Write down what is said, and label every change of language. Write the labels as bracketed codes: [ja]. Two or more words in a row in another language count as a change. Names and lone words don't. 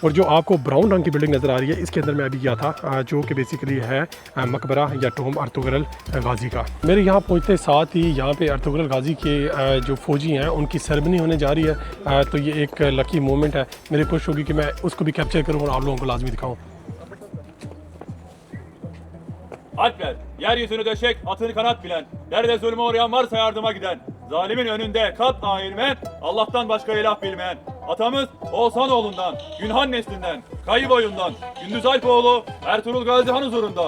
[hi] और जो आपको ब्राउन रंग की बिल्डिंग नज़र आ रही है, इसके अंदर मैं अभी गया था, जो कि बेसिकली है मकबरा या टोम अर्तुगरुल गाजी का। मेरे यहाँ पहुँचते साथ ही यहाँ पे अर्तुगरुल गाजी के जो फ़ौजी हैं उनकी सेरेमनी होने जा रही है, तो ये एक [en] lucky moment [hi] है। मेरी कोशिश होगी कि मैं उसको भी कैप्चर करूँ और आप लोगों को लाजमी दिखाऊँ। [tr] Alp ver, yeryüzünü döşek, atını kanat bilen, yerde zulme uğrayan varsa yardıma giden. Zalimin önünde kat eğilmeyen, Allah'tan başka ilah bilmeyen. Atamız Oğuzhanoğlu'ndan, Günhan neslinden, Kayı boyundan, Gündüz Alpoğlu, Ertuğrul Gazi Han huzurunda.